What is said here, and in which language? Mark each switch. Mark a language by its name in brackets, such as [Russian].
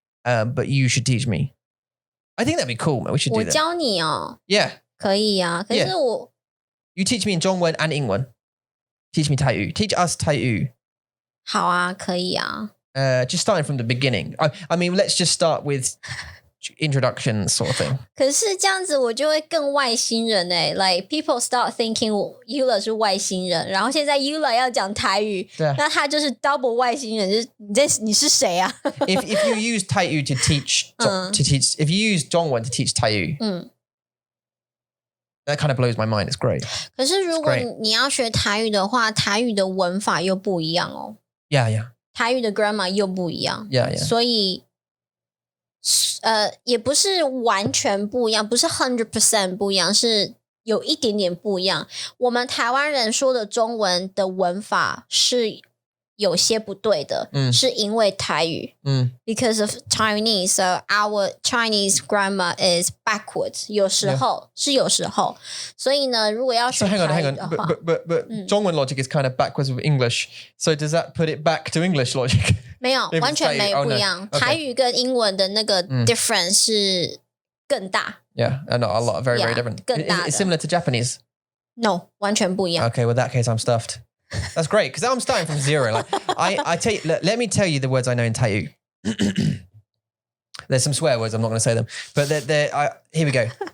[English] But you should teach me. I think that'd be cool, man. We should do that. [Chinese] 我教你哦 [English] Yeah. [Chinese] 可以啊可是我 [English] You teach me in Zhongwen and Ingwen. Teach me Taiyu. Teach us Taiyu. [Chinese] 好啊可以啊 [English] Just starting from the beginning. I mean, let's just start with introduction sort of thing. [Chinese] 可是这样子我就会更外星人 [English] like people start thinking [Chinese] Ula 是外星人，然后现在 Ula 要讲台语，那他就是 double 外星人，就是你是谁啊 [English] ？If you use Taiyu to teach if you use Dongwon to teach Taiyu, that kind of blows my mind. It's great. [Chinese] 可是如果你要学台语的话，台语的文法又不一样哦。 [English] Yeah. [Chinese] 台语的 grammar 又不一样。 [English] Yeah. [Chinese] 所以也不是完全不一样，不是 100% 不一样，是有一点点不一样。我们台湾人说的中文的文法是有些不对的，是因为台语， [English] because of Chinese, so our Chinese grammar is backwards. [Chinese] 有时候，所以呢，如果要学台语的话 [English] but 中文 logic is kind of backwards with English. So does that put it back to English logic? [Chinese] 没有，完全没有不一样。台语跟英文的那个 difference 是更大。 [English] Yeah, and a lot, very different. [Chinese] 更大的。 [English] Is it similar to Japanese? [Chinese] No, 完全不一样。 [English] Okay, well, in that case, I'm stuffed. That's great because I'm starting from zero. Like I tell you, let me tell you the words I know in Taiyu. There's some swear words. I'm not going to say them, but here we go.